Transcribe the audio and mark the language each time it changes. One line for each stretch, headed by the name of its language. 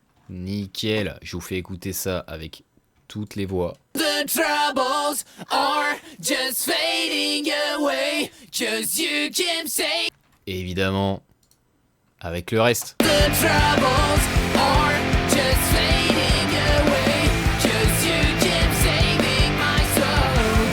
French: Nickel, je vous fais écouter ça avec toutes les voix.
English: The troubles are just fading away, 'cause you can say...
French: Et évidemment, avec le reste.
English: The troubles are just fading away, 'cause you keep saving my soul.